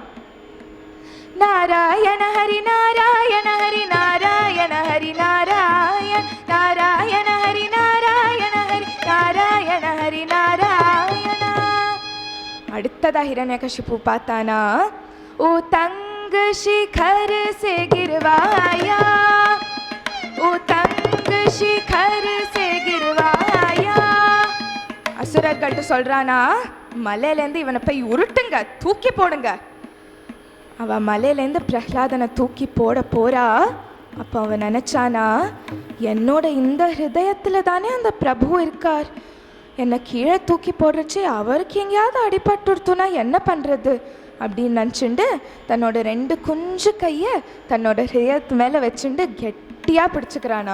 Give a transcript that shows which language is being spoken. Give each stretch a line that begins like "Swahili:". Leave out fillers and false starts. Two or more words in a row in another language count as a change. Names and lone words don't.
Tamil: நாராயண ஹரி நாராயண ஹரி நாராயண ஹரி நாராயண நாராயண ஹரி நாராயண ஹரி நாராயண ஹரி நாராயண. அடுத்ததா ஹிரண்யகசிபு பார்த்தானா, ஓ தங்க
Hindi: शिखर से गिरवाया, ओ तंग शिखर से गिरवाया.
Tamil: அசுரர்கள்ட்ட சொல்றானா, மலையிலேருந்து இவனை போய் உருட்டுங்க, தூக்கி போடுங்க. அவன் மலையிலேருந்து பிரஹ்லாதனை தூக்கி போட போறா. அப்போ அவன் நினச்சானா, என்னோட இந்த ஹிருதயத்தில் தானே அந்த பிரபு இருக்கார், என்னை கீழே தூக்கி போடுறச்சு அவருக்கு எங்கேயாவது அடிபட்டுடுத்துனா என்ன பண்ணுறது அப்படின்னு நினச்சிண்டு தன்னோட 2 குஞ்சு கையை தன்னோட ஹிருதயத்து மேலே வச்சுண்டு கெட்டியாக பிடிச்சிக்கிறானா.